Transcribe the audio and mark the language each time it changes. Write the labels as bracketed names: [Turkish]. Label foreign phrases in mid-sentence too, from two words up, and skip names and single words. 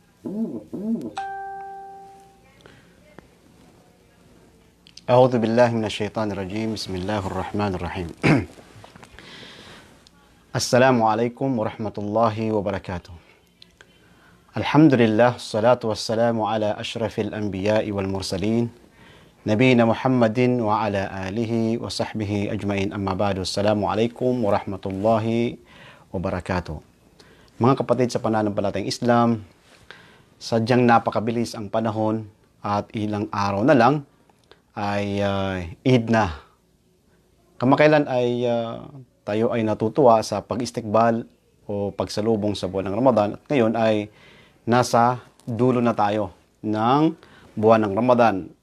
[Arabic] أعوذ بالله من الشيطان الرجيم بسم الله الرحمن الرحيم السلام عليكم ورحمة الله وبركاته الحمد لله الصلاة والسلام على أشرف الأنبياء والمرسلين نبينا محمد وعلى آله وصحبه أجمعين أما بعد السلام عليكم ورحمة الله وبركاته. [Filipino] Mga kapatid sa pananampalatayang Islam, sadyang napakabilis ang panahon at ilang araw na lang ay Eid na. Kamakailan ay tayo ay natutuwa sa pag-istikbal o pagsalubong sa buwan ng Ramadan at ngayon ay nasa dulo na tayo ng buwan ng Ramadan.